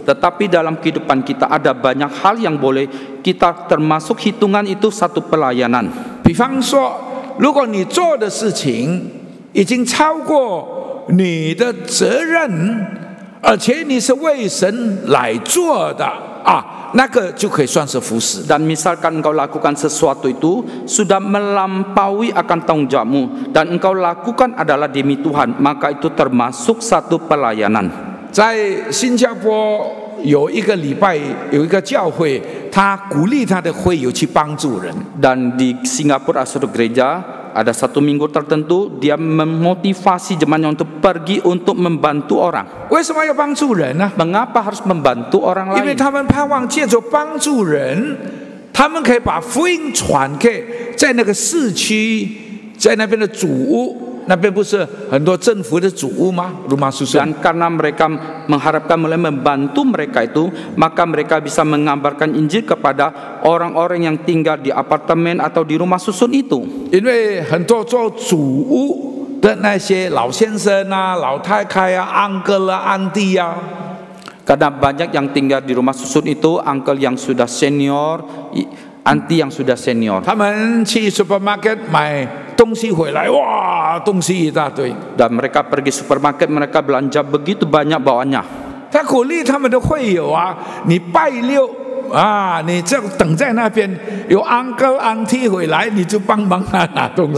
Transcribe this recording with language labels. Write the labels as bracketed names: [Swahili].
[Indonesian] Tetapi dalam kehidupan kita ada banyak hal yang boleh kita termasuk hitungan itu satu pelayanan. [Chinese] 比方说，如果你做的事情已经超过你的责任，而且你是为神来做的啊。那个就可以算是服侍。 [Indonesian] Dan misalkan engkau lakukan sesuatu itu sudah melampaui akan tanggung jawabmu dan engkau lakukan adalah demi Tuhan, maka itu termasuk satu pelayanan. [Chinese] 在新加坡有一个礼拜，有一个教会，他鼓励他的会友去帮助人。 [Indonesian] Dan di Singapura ada satu gereja, ada satu minggu tertentu dia memotivasi jemaatnya untuk pergi untuk membantu orang. [Chinese] 为什么要帮助人呢？ [Indonesian] Mengapa harus membantu orang [Chinese] 因为 [Indonesian] lain? [Chinese] 他们盼望借着帮助人，他们可以把福音传给在那个市区，在那边的主屋。那边不是很多政府的主屋吗？ [Indonesian] rumah susun. Dan karena mereka mengharapkan mulai membantu mereka itu, maka mereka bisa mengabarkan Injil kepada orang-orang yang tinggal di apartemen atau di rumah susun itu. [Chinese] 因为很多做主屋的那些老先生啊、老太太啊、uncle 啊、auntie 啊。 [Indonesian] Karena banyak yang tinggal di rumah susun itu uncle yang sudah senior, auntie yang sudah senior. [Chinese] 他们去 supermarket 买东西回来，哇，东西一大堆。 [Indonesian] Dan mereka pergi supermarket, mereka belanja begitu banyak bawaannya. [Chinese] 他鼓励他们的会友啊，你拜六啊，你就等在那边，有 uncle auntie 回来，你就帮忙拿东西。